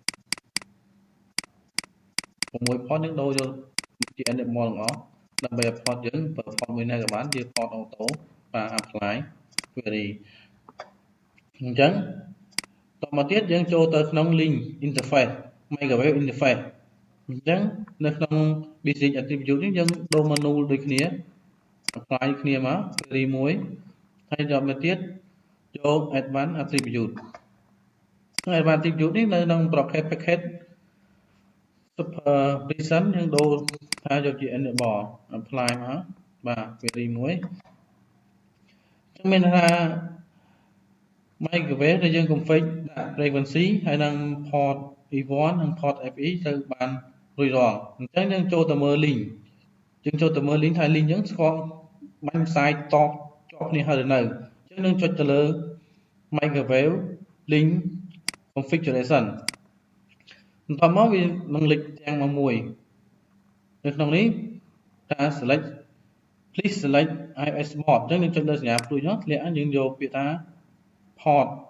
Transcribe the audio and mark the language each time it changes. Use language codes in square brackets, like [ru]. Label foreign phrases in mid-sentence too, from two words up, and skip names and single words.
[km] 6 port យើងដូរយកជា enable ទាំងអស់ដើម្បី port យើងប្រើ port មួយណាក៏បានជា [en] port auto [km] បាទ [en] apply query [km] អញ្ចឹងតមកទៀតយើងចូលទៅក្នុង [en] link interface microwave interface [km] ចឹងនៅក្នុង [en] basic attribute [km] នេះយើងដូ រ menu ដូចគ្នា apply គ្នាមក query មួយហើយយកមកទៀតយក [en] advanced attribute advanced attribute [km] នេះនៅក្នុង [en] property package super present [km] យើងដូរថាយក ជា [en] enable apply [km] មកបាទ query មួយចឹងមានថា microwave ដែលយើង config ដាក់ frequency ហើយនឹង [en] port E1 [km] និង [en] port FE [km] ទៅបានរួចរាល់អញ្ចឹងយើងចូលទៅមើល link យើងចូលទៅមើល link ហើយ link ហ្នឹងស្គាល់បាញ់ site តបជាប់គ្នាហើយឬនៅអញ្ចឹងយើងចុចទៅលើ [en] microwave link configuration [km] បន្ទាប់មកវានឹងលេចទាំងមកមួយនៅក្នុងនេះថា [en] select please select IIS port [km] អញ្ចឹងយើងចុចលើសញ្ញាព្រួយនោះធ្លាក់យើងយកពាក្យថា port